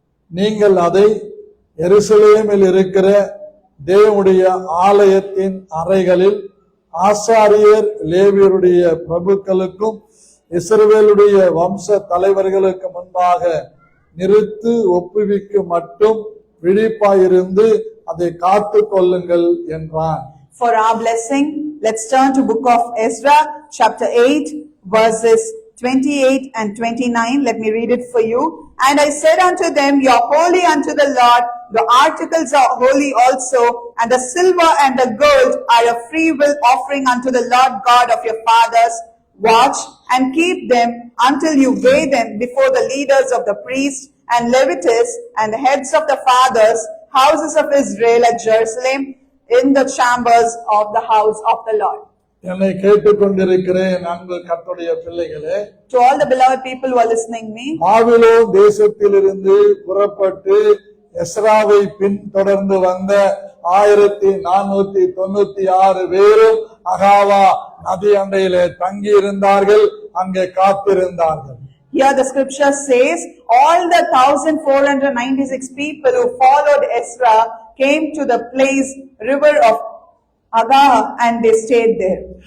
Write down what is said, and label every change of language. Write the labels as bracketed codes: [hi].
[ta] நீங்கள் அதை எருசலேமில் இருக்கிற தேவனுடைய ஆலயத்தின் அறைகளில் ஆசாரியர் லேவியருடைய பிரபுக்களுக்கும் இஸ்ரவேலுடைய வம்ச தலைவர்களுக்கு முன்பாக நிறுத்து ஒப்புவிக்கு மட்டும் விழிப்பாயிருந்து அதை காத்து கொள்ளுங்கள் என்றான். [en] For our blessing, let's turn to book of Ezra, chapter 8, verses 28 and 29. Let me read it for you. And I said unto them, you are holy unto the Lord, the articles are holy also, and the silver and the gold are a free will offering unto the Lord God of your fathers. Watch and keep them until you weigh them before the leaders of the priests and Levites and the heads of the fathers, houses of Israel at Jerusalem, in the chambers of the house of the Lord. [ta] என்னை கேட்டுக்கொண்டிருக்கிறேன் அன்பு கர்த்தருடைய பிள்ளைகளே, [en] To all the beloved people who are listening me, [ta] Babylon தேசத்திலிருந்து புறப்பட்டு எஸ்ராவை பின்தொடர்ந்து வந்த 1496 பேரும் அகாவா நதி அண்டையிலே தங்கி இருந்தார்கள், அங்கே காத்திருந்தார்கள். [en] here the scripture says, all the 1496 people who followed Ezra came to the place, river of Aga, and they stayed there.